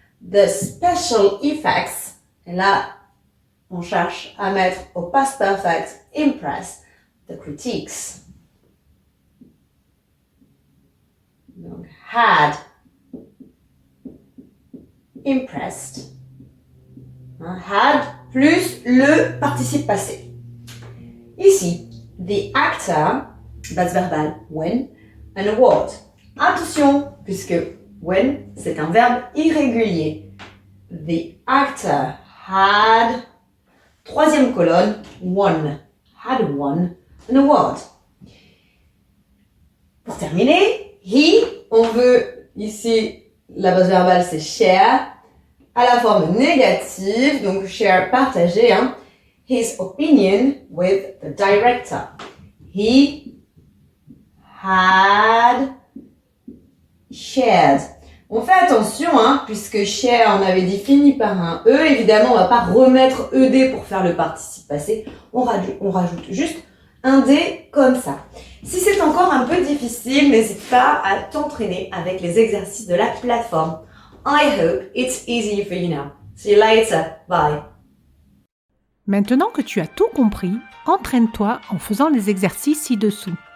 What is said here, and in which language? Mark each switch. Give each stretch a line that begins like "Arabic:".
English: The special effects.
French: Et là, on cherche à mettre au past perfect
English: impress the critiques.
French: Donc, had impressed. Had plus le participe passé. Ici,
English: the actor,
French: base verbale
English: when, an award.
French: Attention, puisque when, c'est un verbe irrégulier.
English: The actor had,
French: troisième colonne,
English: won, had won an award.
French: Pour terminer, he, on veut ici, la base verbale c'est share, à la forme négative, donc share, partager, hein,
English: his opinion with the director. He had shared.
French: On fait attention, hein, puisque share, on avait dit fini par un E, évidemment, on va pas remettre ED pour faire le participe passé, on rajoute juste un D comme ça. Si c'est encore un peu difficile, n'hésite pas à t'entraîner avec les exercices de la plateforme.
English: I hope it's easy for you now. See you later. Bye.
French: Maintenant que tu as tout compris, entraîne-toi en faisant les exercices ci-dessous.